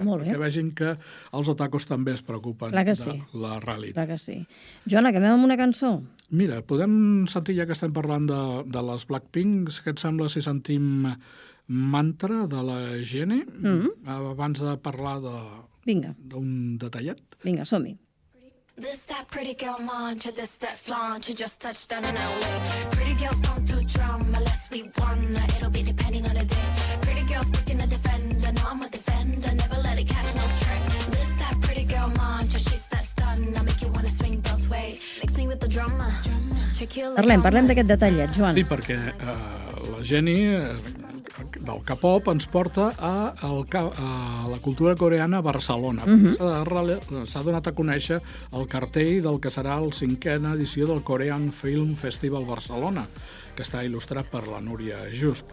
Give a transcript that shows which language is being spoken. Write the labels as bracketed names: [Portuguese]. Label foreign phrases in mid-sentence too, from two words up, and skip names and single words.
[Catalan] Perquè vegin que els otakus també es preocupen de la realitat. Clar que sí. Joan, acabem amb una cançó? Mira, podem sentir, ja que estem parlant de les Blackpink, què et sembla si sentim Mantra de la Jenny abans de parlar d'un detallet? Vinga, som-hi. [English] This that pretty girl mantra, this that flaunt, you just touched down in LA. Pretty girls don't do drama unless we wanna, it'll be depending on the day. Pretty girls looking to defend, no I'm a defender, never let it catch no stray. This that pretty girl mantra, she's that stun, I make you wanna swing both ways. Mix me with the drama. [Catalan] Parlem d'aquest detallet, Joan. Sí, perquè la Jenny del K-pop ens porta a la cultura coreana a Barcelona. S'ha donat a conèixer el cartell del que serà la 5a edició del Korean Film Festival Barcelona, que està il·lustrat per la Núria Just.